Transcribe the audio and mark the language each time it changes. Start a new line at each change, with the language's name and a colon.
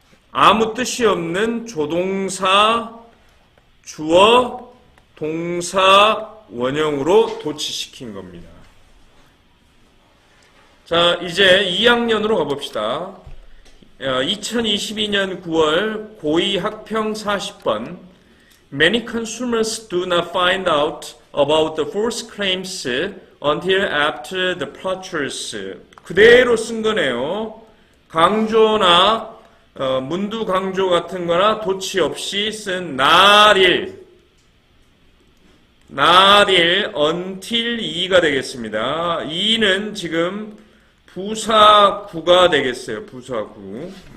Korean: 아무 뜻이 없는 조동사, 주어, 동사, 원형으로 도치시킨 겁니다. 자, 이제 2학년으로 가봅시다. 2022년 9월 고2 학평 40번.
English: Many consumers do not find out about the false claims until after the purchase.
Korean: 그대로 쓴 거네요. 강조나 문두 강조 같은 거나 도치 없이 쓴 not il until 이가 되겠습니다. 이는 지금 부사구가 되겠어요. 부사구.